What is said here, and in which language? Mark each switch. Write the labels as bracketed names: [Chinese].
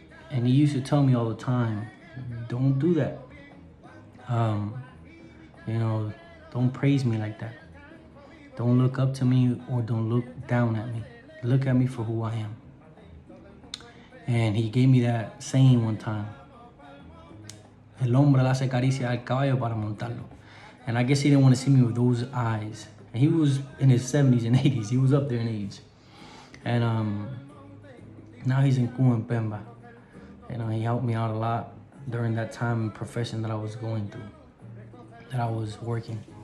[English] And he used to tell me all the time, don't do that. You know, don't praise me like that. Don't look up to me or don't look down at me. Look at me for who I am. And he gave me that saying one time. [Spanish] El hombre le hace caricia al caballo para montarlo. [English] And I guess he didn't want to see me with those eyes. And he was in his 70s and 80s. He was up there in age. And now he's in Cuba and Pemba. You know, he helped me out a lot during that time and profession that I was going through, that I was working.